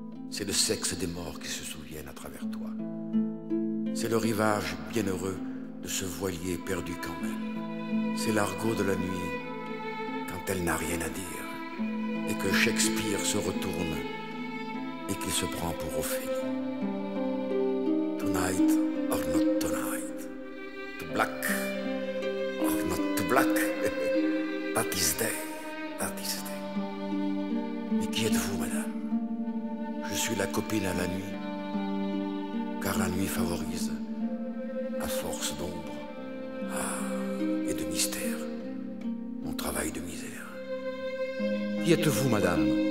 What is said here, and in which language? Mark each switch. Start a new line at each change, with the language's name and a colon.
French: C'est le sexe des morts qui se souviennent à travers toi. C'est le rivage bienheureux de ce voilier perdu quand même. C'est l'argot de la nuit quand elle n'a rien à dire et que Shakespeare se retourne et qu'il se prend pour Ophélie.
English: Tonight or not tonight, too black or not too black, that is day, that is day.
French: Mais qui êtes-vous, madame? Je suis la copine à la nuit, car la nuit favorise, à force d'ombre et de mystère, mon travail de misère. Qui êtes-vous, madame?